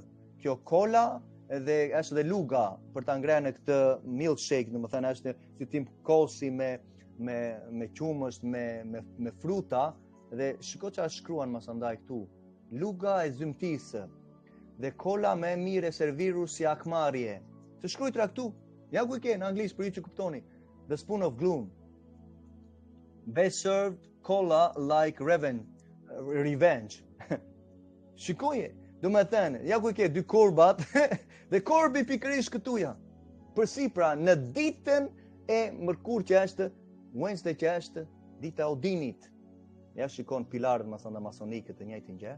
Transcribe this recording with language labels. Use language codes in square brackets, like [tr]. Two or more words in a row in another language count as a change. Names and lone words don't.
[sq] Kjo kola dhe është dhe luga për ta ngrënë këtë milkshake, domethënë është si tim kosi me qumësht, me fruta dhe shiko çfarë shkruan masandaj këtu. Luga e zymtisë dhe kola më e mirë e servirur si akmarrje. Të shkruajtra këtu. Ja ku i ke në anglisht për ju që kuptoni. [en] The spoon of gloom. Best served cola like revenge. [sq] Shikoje, do me thënë, ja ku i ke dy korbat dhe korbi pikërisht këtu ja. Përsi pra në ditën e mërkur që është Wednesday që është dita e Odinit. Ja shikon pilarët masandaj masonike të njëjtin gjë.